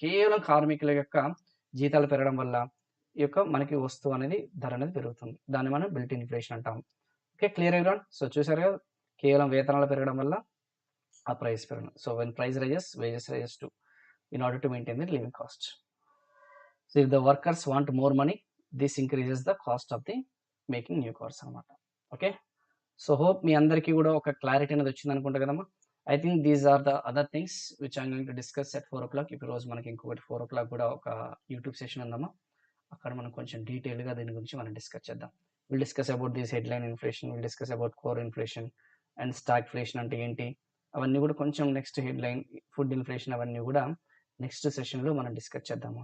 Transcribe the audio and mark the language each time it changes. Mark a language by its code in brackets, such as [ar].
[te] కేవలం కార్మికుల యొక్క జీతాలు పెరగడం వల్ల ఈ యొక్క మనకి వస్తువు అనేది ధర అనేది పెరుగుతుంది. దాన్ని మనం బిల్ట్ ఇన్ ఇన్ఫ్లేషన్ అంటాం. Okay, clear everyone? సో చూసారు కదా, కేవలం వేతనాలు పెరగడం వల్ల ఆ ప్రైస్ పెరగడం. [en] So when price rises, wages rises to in order to maintain the living cost. So if the workers want more money, this increases the cost of the making new cars [te] అనమాట. Okay, so hope మీ అందరికీ కూడా ఒక clarity అనేది వచ్చింది అనుకుంటా కదమ్మా. [en] I think these are the other things which I'm going to discuss at 4 o'clock. [te] ఇప్పుడు రోజు మనకి ఇంకొకటి 4 o'clock కూడా ఒక యూట్యూబ్ సెషన్ ఉందమ్మా. అక్కడ మనం కొంచెం డీటెయిల్గా దీని గురించి మనం డిస్కస్ చేద్దాం. [en] will discuss about this headline inflation, will discuss about core inflation and stagflation [te] అంటే ఏంటి, అవన్నీ కూడా కొంచెం నెక్స్ట్ హెడ్లైన్, ఫుడ్ ఇన్ఫ్లేషన్, అవన్నీ కూడా నెక్స్ట్ సెషన్లో మనం డిస్కస్ చేద్దాము.